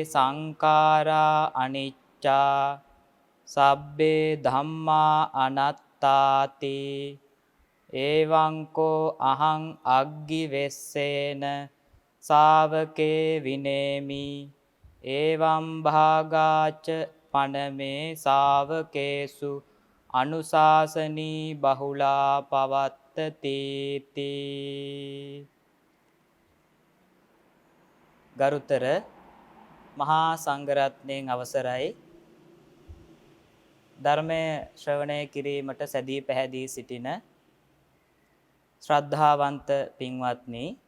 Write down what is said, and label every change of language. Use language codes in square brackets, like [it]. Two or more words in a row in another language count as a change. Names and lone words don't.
[pi] සංඛාරා අනිච්චා සබ්බේ ධම්මා අනත්තාති එවං කෝ අහං අග්ගිවෙස්සේන ශාවකේ විනේමි එවං භාගාච පනමේ ශාවකේසු අනුශාසනී බහුලා පවත්තති [si] ගරුතර මහා සංඝරත්නයන් අවසරයි ධර්මය ශ්‍රවණය කිරීමට සැදී පැහැදී සිටින ශ්‍රද්ධාවන්ත පින්වත්නි